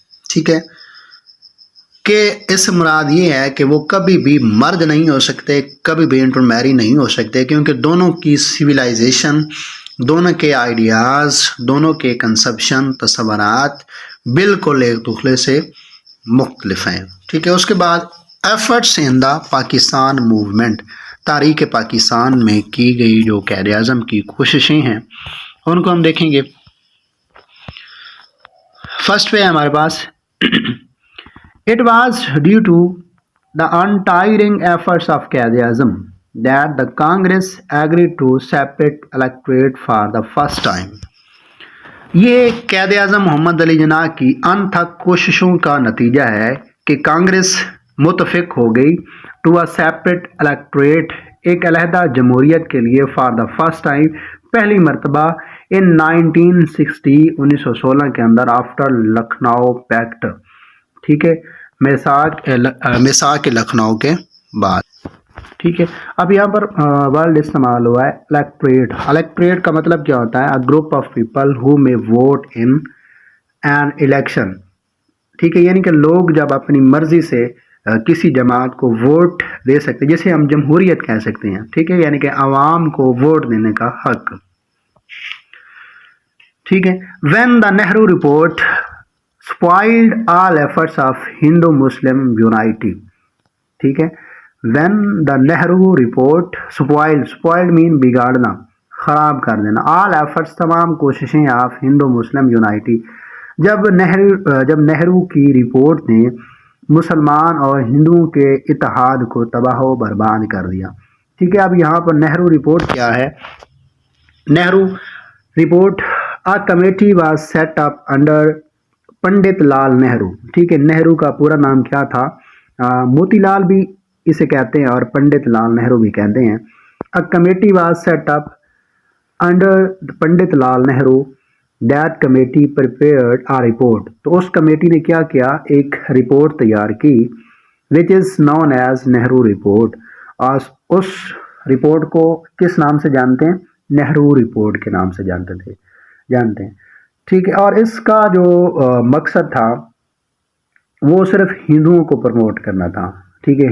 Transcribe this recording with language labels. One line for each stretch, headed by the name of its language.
Urdu: ٹھیک ہے، کہ اس مراد یہ ہے کہ وہ کبھی بھی مرد نہیں ہو سکتے، کبھی بھی انٹرمیری نہیں ہو سکتے، کیونکہ دونوں کی سویلائزیشن، دونوں کے آئیڈیاز، دونوں کے کنسپشن، تصورات بالکل ایک دوسرے سے مختلف ہیں. ٹھیک ہے. اس کے بعد
English: efforts in the Pakistan movement,
Urdu: تحریک پاکستان میں کی گئی جو قائد اعظم کی کوششیں ہیں ان کو ہم دیکھیں گے. فرسٹ پہ ہے ہمارے پاس
English: It was due to the untiring efforts of Quaid Azam that the Congress agreed to separate electorate for the first time.
Urdu: یہ قائد اعظم محمد علی جناح کی انتھک کوششوں کا نتیجہ ہے کہ کانگریس متفق ہو گئی
English: to a separate electorate,
Urdu: ایک علیحدہ جمہوریت کے لیے
English: for the first time,
Urdu: پہلی مرتبہ ان 1916 کے اندر
English: After Lucknow pact.
Urdu: ٹھیک ہے. میثاق لکھنؤ کے بعد. ٹھیک ہے. اب یہاں پر ورڈ استعمال ہوا ہے الیکٹوریٹ. الیکٹوریٹ کا مطلب کیا ہوتا ہے؟
English: Group of people who may vote in an election.
Urdu: ٹھیک ہے. یعنی کہ لوگ جب اپنی مرضی سے کسی جماعت کو ووٹ دے سکتے ہیں، جسے ہم جمہوریت کہہ سکتے ہیں. ٹھیک ہے. یعنی کہ عوام کو ووٹ دینے کا حق. ٹھیک ہے.
English: When the Nehru report spoiled all efforts of Hindu-Muslim unity. ٹھیک ہے. when the Nehru report spoiled mean
Urdu: بگاڑنا، خراب کر دینا.
English: all efforts
Urdu: تمام کوششیں
English: of Hindu-Muslim unity.
Urdu: جب نہرو کی رپورٹ نے مسلمان اور ہندوؤں کے اتحاد کو تباہ و برباد کر دیا. ٹھیک ہے. اب یہاں پر نہرو رپورٹ کیا ہے؟ Nehru report
English: a committee was set up under
Urdu: Pandit Lal Nehru. ٹھیک ہے. نہرو کا پورا نام کیا تھا؟ موتی لال بھی اسے کہتے ہیں اور پنڈت لال نہرو بھی کہتے ہیں.
English: A committee was set up under Pandit Lal Nehru. That committee prepared a report.
Urdu: تو اس کمیٹی نے کیا کیا؟ ایک رپورٹ تیار کی
English: which is known as
Urdu: Nehru report. اور اس رپورٹ کو کس نام سے جانتے ہیں؟ نہرو رپورٹ کے نام سے جانتے ہیں. ٹھیک ہے. اور اس کا جو مقصد تھا وہ صرف ہندوؤں کو پروموٹ کرنا تھا. ٹھیک ہے.